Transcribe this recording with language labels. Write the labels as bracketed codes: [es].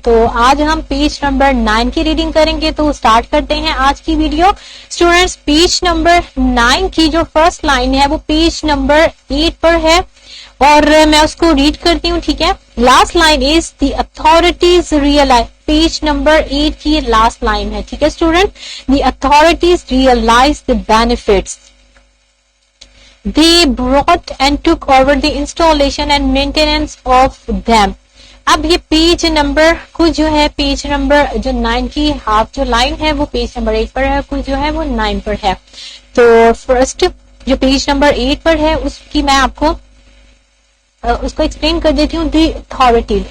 [hi] तो आज हम पेज नंबर 9 की रीडिंग करेंगे। तो स्टार्ट करते हैं आज की वीडियो। स्टूडेंट्स, पेज नंबर 9 की जो फर्स्ट लाइन है वो पेज नंबर 8 पर है और मैं उसको रीड करती हूँ। ठीक है, last line [en] Is the authorities realise. [hi] Page number 8 की लास्ट लाइन है। ठीक है student, [en] The authorities realise the benefits they brought and took over the installation and maintenance of them। [hi] अब ये पेज नंबर कुछ जो है पेज नंबर जो 9 की हाफ जो लाइन है वो पेज नंबर 8 पर है, कुछ जो है वो 9 पर है। तो फर्स्ट जो पेज नंबर 8 पर है उसकी मैं आपको उसको एक्सप्लेन कर देती हूँ। दी अथॉरिटीज।